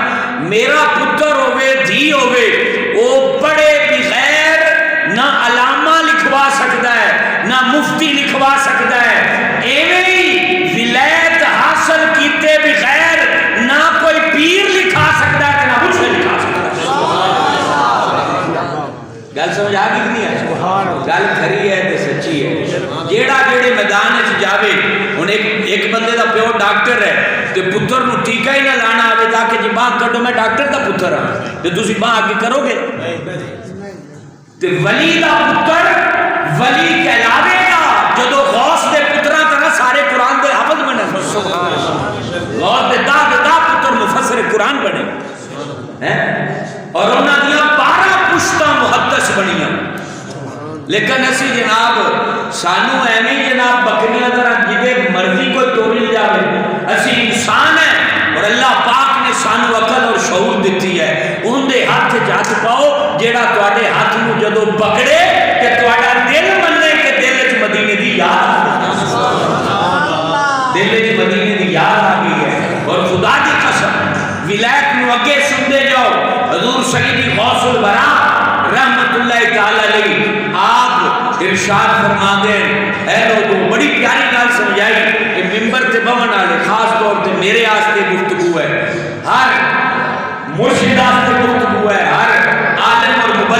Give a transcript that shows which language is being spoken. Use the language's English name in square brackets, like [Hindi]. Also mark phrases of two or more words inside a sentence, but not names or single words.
[Punjabi] میرا پتر ہوئے دھی ہوئے وہ پڑھے بھی غیر [Urdu] نہ علامہ لکھوا سکتا ہے [Punjabi] نہ مفتی لکھوا سکتا ہے. ایویں ہی ولایت حاصل کیتے بغیر [Urdu] نہ کوئی پیر لکھا سکتا ہے [Punjabi] نہ کچھ لکھا سکتا ہے. گل سمجھ آ گئی نہیں ہے؟ گل کھری ہے تے سچی ہے. جیڑا جیڑے میدان وچ جاوے, ہن ایک بندے دا پیو ڈاکٹر ہے تے پتر نو ٹیکا ہی نہ لانا آوے تاکہ جی باہ کڈو میں ڈاکٹر دا پتر ہاں تے تسی باہ آگے کرو گے؟ تے ولی دا پتر ولی کہلاوے گا جدو غوث دے پتراں طرح سارے قرآن دے حافظ بنے. سبحان اللہ. غوث دے دا پتر مفسر قرآن بنے اور انہاں دیاں 12 پشتاں محدث بنیاں. لیکن اسی جناب سانو ایویں جناب بکریاں طرح جدے مرضی کوئی توڑ جاوے. اسی انسان ہیں اور اللہ پاک نے سانو عقل اور شعور دیتی ہے. ان دے ہاتھ ہاتھ پاؤ جیڑا تواڈے ہاتھ نو جدو پکڑے کہ تواڈا دل منے کہ دل وچ مدینے دی یاد, دل وچ مدینے دی یاد آ گئی ہے. اور خدا دی قسم ولایت نو اگے سنتے جاؤ. حضور سیدی غوث الورا رحمت اللہ تعالی علیہ آپ ارشاد فرما دیں, اے لوگوں بڑی پیاری گل سمجھائی کہ ممبر تے بہن والے خاص طور تے میرے واسطے گفتگو ہے, ہر مرشد واسطے گفتگو ہے, ہر عالم اور